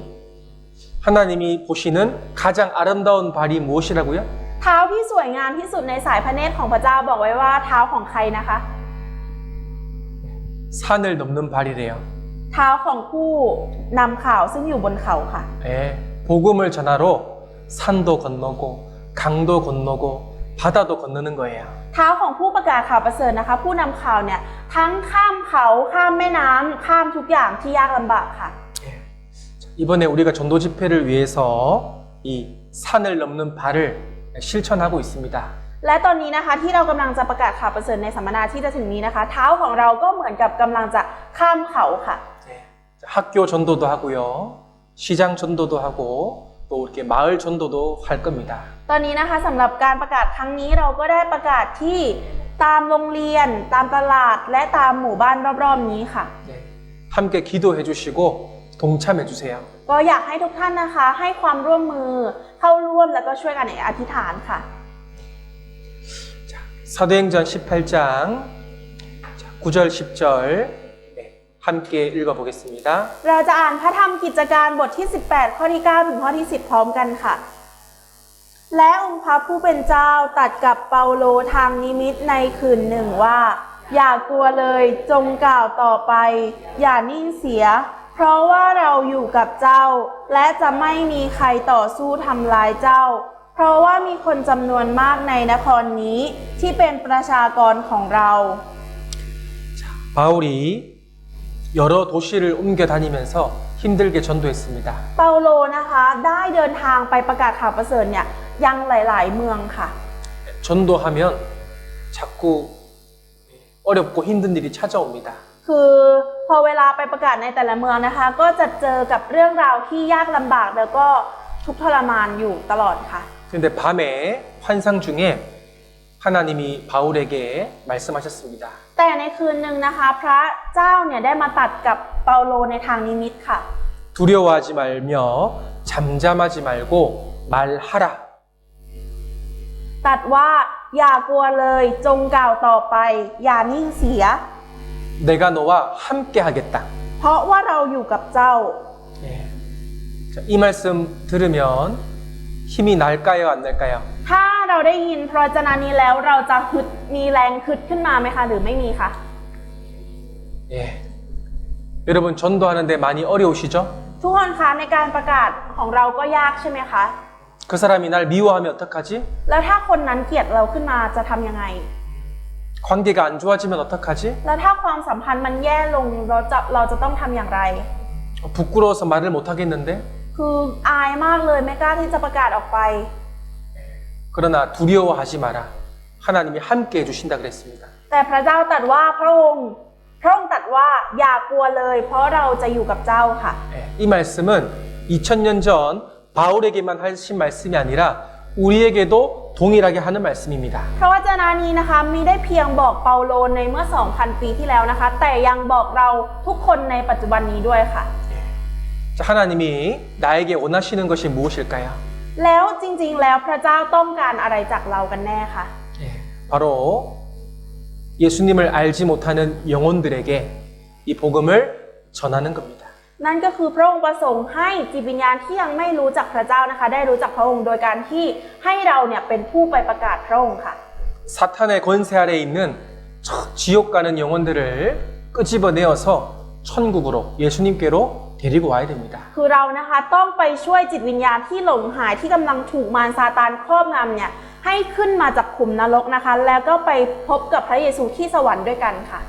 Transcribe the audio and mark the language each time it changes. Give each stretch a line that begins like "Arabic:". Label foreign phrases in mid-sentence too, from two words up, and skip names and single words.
Korean: 하나님이 보시는 가장 아름다운 발이 무엇이라고요?
Thai: เท้าที่สวยงามที่สุดในสายพระเนตรของพระเจ้าบอกไว้ว่าเท้าของใครนะคะ
Korean: 산을 넘는 발이래요.
Thai: เท้าของผู้นำข่าวซึ่งอยู่บนเขาค่ะ
Korean: 예, 복음을 전하러 산도 건너고 강도 건너고 바다도 건너는 거예요.
Thai: เท้าของผู้ประกาศข่าวประเสริฐนะคะ ผู้นำข่าวเนี่ยทั้งข้ามเขาข้ามแม่น้ำข้ามทุกอย่างที่ยากลำบากค่ะ
Korean: 이번에 우리가 전도 집회를 위해서 이 산을 넘는 발을 실천하고 있습니다.
Thai: และตอนนี้นะคะที่เรากำลังจะประกาศข่าวประเสริฐในสัมมนาที่จะถึงนี้นะคะ เท้าของเราก็เหมือนกับกำลังจะข้ามเขาค่ะ
Korean: 학교 전도도 하고요. 시장 전도도 하고 또 이렇게 마을 전도도 할 겁니다.
Thai: ตอนนี้นะคะสำหรับการประกาศครั้งนี้เราก็ได้ประกาศที่ตามโรงเรียน ตามตลาดและตามหมู่บ้านรอบๆนี้ค่ะ
Korean: 네, 함께 기도해 주시고 동참해 주세요.
Thai: ก็อยากให้ทุกท่านนะคะให้ความร่วมมือเข้าร่วมแล้วก็ช่วยกันอธิษฐานค่ะ
Korean: 사도행전 18장 9절 10절 함께 읽어보겠습니다.
Thai: เราจะอ่านพระธรรมกิจการบทที่ 18 ข้อที่ 9 ถึงข้อที่ 10 พร้อมกันค่ะ และองค์พระผู้เป็นเจ้าตรัสกับเปาโลทางนิมิตในคืนหนึ่งว่า อย่ากลัวเลยจงกล่าวต่อไป อย่านิ่งเสีย เพราะว่าเราอยู่กับเจ้า และจะไม่มีใครต่อสู้ทำลายเจ้า เพราะว่ามีคนจำนวนมากในนครนี้ที่เป็นประชากรของเรา
Korean: 바울이 여러 도시를 옮겨 다니면서 힘들게 전도했습니다.
Thai: เปาโลนะคะได้เดินทางไปประกาศข่าวประเสริฐเนี่ยยังหลายๆเมืองค่ะ
Korean: 전도하면 자꾸 어렵고 힘든 일이 찾아옵니다.
Thai: คือพอเวลาไปประกาศในแต่ละเมืองนะคะ ก็จะเจอกับเรื่องราวที่ยากลำบากแล้วก็ทุกข์ทรมานอยู่ตลอดค่ะ
Korean: 근데 밤에 환상 중에 하나님이 바울에게 말씀하셨습니다.
Thai: แต่ในคืนหนึ่งนะคะ พระเจ้าเนี่ยได้มาตัดกับเปาโลในทางนิมิตค่ะ
Korean: 두려워하지 말며 잠잠하지 말고 말하라.
Thai: ตัดว่าอย่ากลัวเลยจงกล่าวต่อไป อย่านิ่งเสีย
Korean: 내가 너와 함께 하겠다.
Thai: เพราะว่าเราอยู่กับเจ้า
Korean: 예. 자, 이 말씀 들으면 힘이 날까요, 안 날까요?
Thai: ถ้าเราได้ยินพระวจนะนี้แล้วเราจะฮึดมีแรงฮึดขึ้นมาไหมคะหรือไม่มีคะ
Korean: 예. 여러분 전도하는데 많이 어려우시죠?
Thai: ทุกคนคะในการประกาศของเราก็ยากใช่ไหมคะ
Korean: 그 사람이 날 미워하면 어떡하지?
Thai: แล้วถ้าคนนั้นเกลียดเราขึ้นมาจะทำยังไง
Korean: 관계가 안 좋아지면 어떡하지?
Thai: แล้วถ้าความสัมพันธ์มันแย่ลงเราจะต้องทำอย่างไร
Korean: 부끄러워서 말을 못 하겠는데?
Thai: คืออายมากเลยไม่กล้าที่จะประกาศออกไป
Korean: 그러나 두려워하지 마라. 하나님이 함께 해주신다 그랬습니다.
Thai: แต่พระเจ้าตรัสว่าพระองค์ตรัสว่าอย่ากลัวเลย เพราะเราจะอยู่กับเจ้าค่ะ
Korean: 예, 이 말씀은 2000년 전 바울에게만 하신 말씀이 아니라 우리에게도 동일하게 하는 말씀입니다.
Thai: พระวจนะนี้นะคะมีได้เพียงบอกเปาโลในเมื่อ 2,000 ปีที่แล้วนะคะ แต่ยังบอกเราทุกคนในปัจจุบันนี้ด้วยค่ะ
Korean: 자, 하나님이 나에게 원하시는 것이 무엇일까요?
Thai: แล้วจริงๆแล้วพระเจ้าต้องการอะไรจากเรากันแน่คะ
Korean: 예, 바로 예수님을 알지 못하는 영혼들에게 이 복음을 전하는 겁니다.
Thai: นั่นก็คือพระองค์ประสงค์ให้จิตวิญญาณที่ยังไม่รู้จักพระเจ้านะคะ ได้รู้จักพระองค์โดยการที่ให้เราเนี่ยเป็นผู้ไปประกาศพระองค์ค่ะ
Korean: 사탄의 권세 아래에 있는 지옥 가는 영혼들을 끄집어내어서 천국으로 예수님께로 데리고 와야 됩니다.
Thai: คือเรานะคะต้องไปช่วยจิตวิญญาณที่หลงหายที่กำลังถูกมารซาตานครอบงำเนี่ยให้ขึ้นมาจากขุมนรกนะคะ แล้วก็ไปพบกับพระเยซูที่สวรรค์ด้วยกันค่ะ